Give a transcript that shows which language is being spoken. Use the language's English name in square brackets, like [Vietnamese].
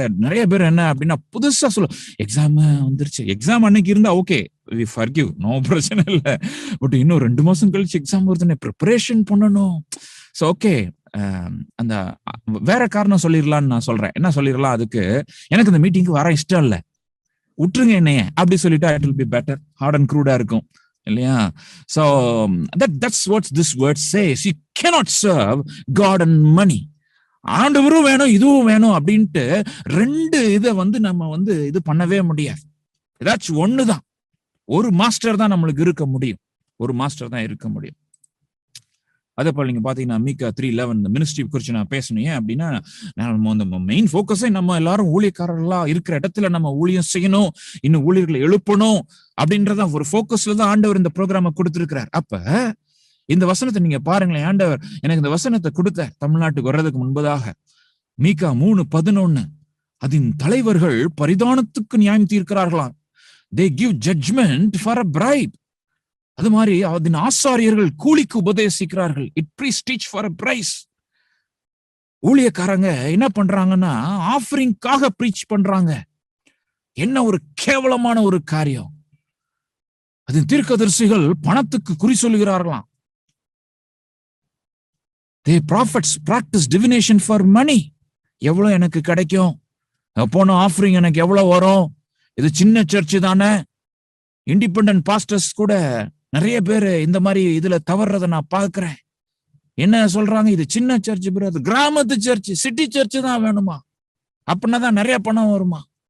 [Tamil] நிறைய பேர் என்ன அப்படின்னா புதுசா சொல்ல, எக்ஸாம் வந்துருச்சு, எக்ஸாம் அன்னைக்கு இருந்தா ஓகே, [English] we forgive, [Tamil] நோ பிரச்சனை இல்லை. பட் இன்னும் 2 மாசம் கழிச்சு எக்ஸாம் வருதுன்னு ப்ரிப்பரேஷன் பண்ணணும். ஸோ ஓகே, அந்த வேற காரணம் சொல்லிடலான்னு நான் சொல்றேன். என்ன சொல்லிடலாம் அதுக்கு, எனக்கு இந்த மீட்டிங்க்கு வர இஷ்டம் இல்லை, விட்டுருங்க என்னைய அப்படி சொல்லிட்டா [English] It will be better. [Tamil] Heart and க்ரூடா இருக்கும் இல்லையா? [English] So that's what this word says. You cannot serve God and money. [Tamil] ஆண்டவரும் வேணும் இதுவும் வேணும் அப்படின்ட்டு 2 இதை நம்ம இது பண்ணவே முடியாது. ஏதாச்சும் ஒண்ணுதான், ஒரு மாஸ்டர் தான் நம்மளுக்கு இருக்க முடியும், ஒரு மாஸ்டர் தான் இருக்க முடியும். அதே போல நீங்க பாத்தீங்கன்னா மீகா 3:11 மினிஸ்ட்ரி குறிச்சு நான் பேசணும். ஏன் அப்படின்னா, நம்ம மெயின் போக்கஸே நம்ம எல்லாரும் ஊழியக்காரர்களா இருக்கிற இடத்துல நம்ம ஊழியம் செய்யணும், இன்னும் ஊழியர்களை எழுப்பணும் அப்படின்றத ஒரு போக்கஸ்ல தான் ஆண்டவர் இந்த ப்ரோக்ராம கொடுத்திருக்கிறார். அப்ப இந்த வசனத்தை நீங்க பாருங்களேன், ஆண்டவர் எனக்கு இந்த வசனத்தை கொடுத்தார் தமிழ்நாட்டுக்கு வர்றதுக்கு முன்பதாக. மீகா 3:11, அதன் தலைவர்கள் பரிதானத்துக்கு நியாயம் தீர்க்கிறார்களாம். [English] they give judgment for a bribe. [Tamil] அது மாதிரி அதன் ஆசாரியர்கள் கூலிக்கு உபதேசிக்கிறார்கள். [English] it priests teach for a price. [Tamil] ஊழியக்காரங்க என்ன பண்றாங்கன்னா ஆஃபரிங்காக பிரீச் பண்றாங்க. என்ன ஒரு கேவலமான ஒரு காரியம். அதன் தீர்க்கதரிசிகள் பணத்துக்கு குறி சொல்லுகிறார்களாம். [English] the prophets practice divination for money. [Tamil] எவ்வளவு எனக்கு கிடைக்கும், போன ஆஃபரிங் எனக்கு எவ்வளவு வரும், இது சின்ன சர்ச்சு தானே. இண்டிபெண்டன்ட் பாஸ்டர்ஸ் கூட நிறைய பேர் இந்த மாதிரி இதுல தவறுறத நான் பாக்குறேன். என்ன சொல்றாங்க, இது சின்ன சர்ச்சு ப்ரோ, அது கிராமத்து சர்ச்சு, சிட்டி சர்ச்சு தான் வேணுமா, அப்படின்னா தான் நிறைய பணம் வருமா.